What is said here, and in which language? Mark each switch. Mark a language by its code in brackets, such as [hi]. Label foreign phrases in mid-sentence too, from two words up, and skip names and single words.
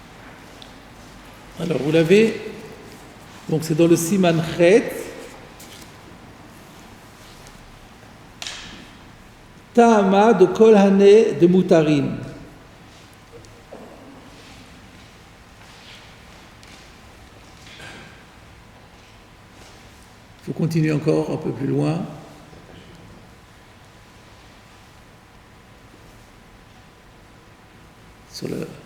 [fr] Alors, vous l'avez, donc c'est dans le [he] סימן ח, טעמא דכל הני דמותרים. [fr] Il faut continuer encore un peu plus loin. Sur le...